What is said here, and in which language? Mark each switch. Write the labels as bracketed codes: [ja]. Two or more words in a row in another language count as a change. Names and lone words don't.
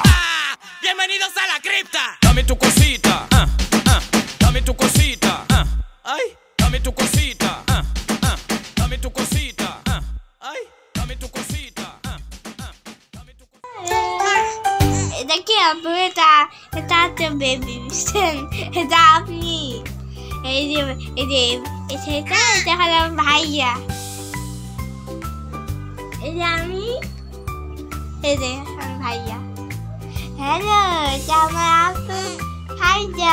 [es] Bienvenidos a la cripta. Dame tu cosita, dame tu cosita, ay, dame tu cosita, dame tu cosita, ay, dame tu cosita, dame tu cosita. [bn] এটা কি আপু? এটা তো বেবি বুঝছেন, এটা আপনি। এই যে এটা হলো ভাইয়া, এই যে আমি, এই যে আমি ভাইয়া। হ্যালো, এটা আমার আপু ভাইয়া।